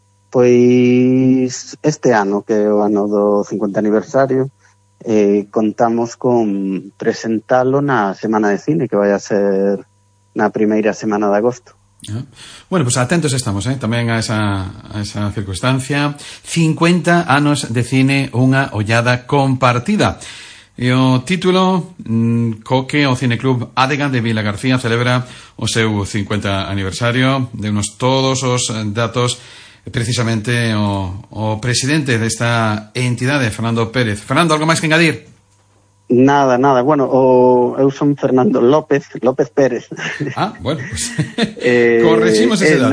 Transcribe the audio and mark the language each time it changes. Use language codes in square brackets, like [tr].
[gl] Pois este ano, que é o ano do 50 aniversario, contamos con presentalo na Semana de Cine, que vai a ser na primeira semana de agosto. [es] Bueno, pues atentos estamos, también a esa circunstancia. [gl] 50 anos de cine, unha ollada compartida. E o título, Coque, o Cineclub Adega de Vila García celebra o seu 50 aniversario. De unos todos os datos, precisamente o presidente desta entidade, Fernando Pérez. Fernando, algo máis que engadir? Nada, nada. Bueno, eu son Fernando López Pérez. [es] Ah, bueno, pues corregimos ese dato.